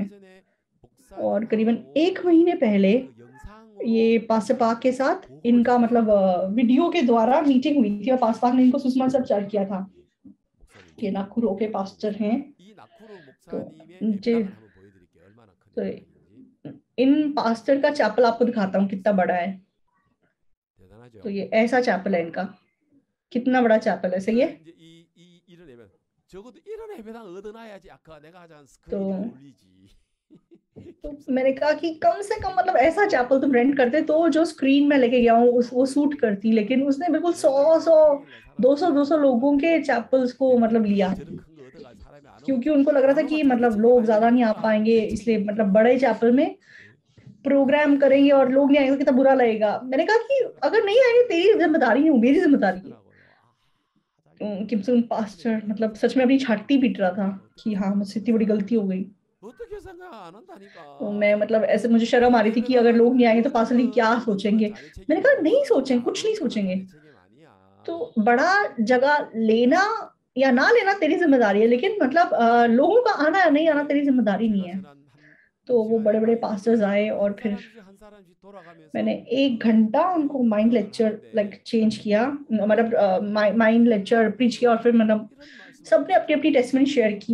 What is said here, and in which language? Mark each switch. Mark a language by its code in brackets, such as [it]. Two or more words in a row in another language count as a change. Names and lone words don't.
[hi] और करीबन 1 महीने पहले ये पास्टर पाक के साथ इनका मतलब वीडियो के द्वारा मीटिंग हुई थी, और पास्टर पाक ने इनको सुसमाचार किया था। ये नाकुरो के पास्टर हैं। तो मुझे तो इन पास्टर का चैपल आपको दिखाता हूँ कितना बड़ा है। तो ये ऐसा चैपल है इनका। कितना बड़ा चैपल है, सही है। [ko] 그러면 이제 이 이런 예배 적어도 이런 예배당 얻어놔야지 아까 내가 하자는 [hi] तो [ko] 스케일이 어울리지. [hi] मैंने कहा कि कम से कम मतलब ऐसा चैपल तुम रेंट करते तो जो स्क्रीन में लेके गया हूँ उस वो सूट करती, लेकिन उसने बिल्कुल 200 लोगों के चैपल्स को मतलब लिया, [ko] 저런 큰거 얻어갈 사람이 안 오면 [hi] क्योंकि उनको लग रहा था कि मतलब लोग ज्यादा नहीं आ पाएंगे, इसलिए मतलब बड़े चैपल में प्रोग्राम करेंगे और लोग नहीं आएंगे तो कितना बुरा लगेगा। मैंने कहा कि अगर नहीं आएंगे तेरी जिम्मेदारी नहीं, मेरी जिम्मेदारी है। किम सुन पास्टर मतलब सच में अपनी छाती पीट रहा था कि हाँ मुझसे इतनी बड़ी गलती हो गई। [ko] 어떻게 생각 안 한다니까. [hi] तो मैं मतलब ऐसे मुझे शर्म आ रही थी कि अगर लोग नहीं आएंगे तो पास्टर जी क्या सोचेंगे। मैंने कहा नहीं सोचेंगे, कुछ नहीं सोचेंगे। तो बड़ा जगह लेना या ना लेना तेरी जिम्मेदारी है, लेकिन मतलब लोगों का आना या नहीं आना तेरी जिम्मेदारी नहीं है। तो वो बड़े बड़े पास्टर्स आए और फिर मैंने 1 घंटा उनको [en] mind lecture like change [hi] किया, मतलब [en] mind lecture preach [hi] किया, और फिर मतलब सबने अपनी अपनी [en] testimony share [hi] की।